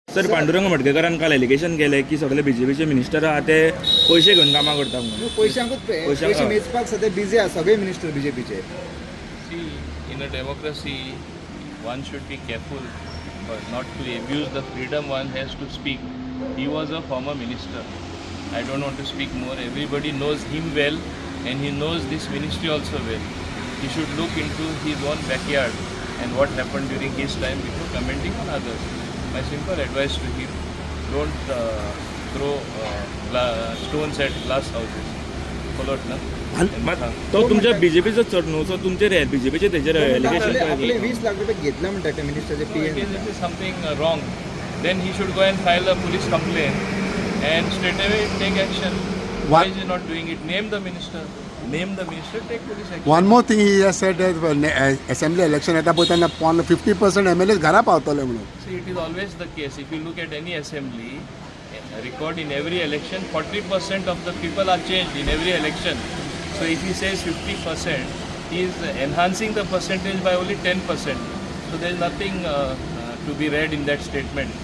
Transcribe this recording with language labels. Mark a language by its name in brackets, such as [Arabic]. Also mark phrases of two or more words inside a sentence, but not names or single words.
[Konkani] सर पांडुरंग मडकेकरान काल एलिगेशन केलें की सगळे बीजेपीचे मिनिस्टर आहा ते पयशे घेवन कामां करता म्हणून. पयशांकूच पयशे मेजपाक सध्या बिझी आहा सगळे मिनिस्टर बीजेपीचे. [English] See, in a democracy, one should be careful but not to abuse the freedom one has to speak. He was a former minister. I don't want to speak more. Everybody knows him well and he knows this ministry also well. He should look into his own backyard and what happened during his time before commenting on others. My simple advice to him, don't throw stones at glass houses. Followed, na? [Konkani] तो तुमच्या बीजेपीचो चड न्हू सो तुमचेर बीजेपीचे तेजेर एलिगेशन आपले 20 लाख रुपये घेतला म्हणटा ते मिनिस्टरचे [English] So पीएम. again, this is something wrong. Then he should go and file a police complaint and straight away take action. Why is he not doing it? Name the minister. Name the minister, take police action. One more thing he has said that assembly election [Konkani] येता पळय तेन्ना 50% MLAs घरा पावतले म्हणून. [English] See, it is always the case. If you look at any assembly, record in every election, 40% of the people are changed in every election. So if he says 50%, he is enhancing the percentage by only 10%. So there is nothing to be read in that statement.